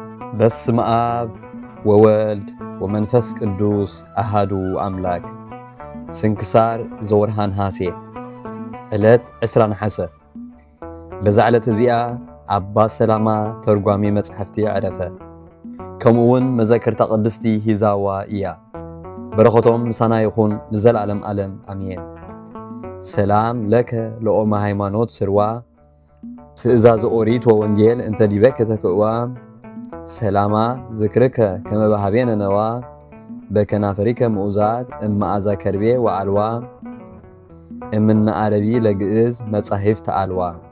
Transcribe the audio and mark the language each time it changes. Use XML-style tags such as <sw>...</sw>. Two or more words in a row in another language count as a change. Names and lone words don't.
<gez>በስመ አብ ወወልድ ወመንፈስ ቅዱስ አሃዱ አምላክ። ስንክሳር ዘወርሃ ነሐሴ ዕለት 20 ነሐሴ። በዛ</gez> <ti>ዕለት እዚኣ አባ ሰላማ ተርጓሚ መጽሕፍቲ ዕረፈ። ከምኡውን መዘክርታ ቅድስቲ ሂዛዋ እያ። በረኸቶም ምሳና ይኹን ንዘለዓለም ዓለም አሜን።</ti> <gez>ሰላም ለከ ለኦመ ሃይማኖት ስርዋ ትእዛዝ ኦሪት ወወንጌል እንተ ዲበከ ተክእዋ ሰላማ ዝክርከ ከመባሃቤነ ነዋ በከናፈሪከ ምኡዛት እመዓዛ ከርቤ ወዓልዋ እምነ ዓረቢ ለግእዝ መጻሕፍቲ ዓልዋ።</gez>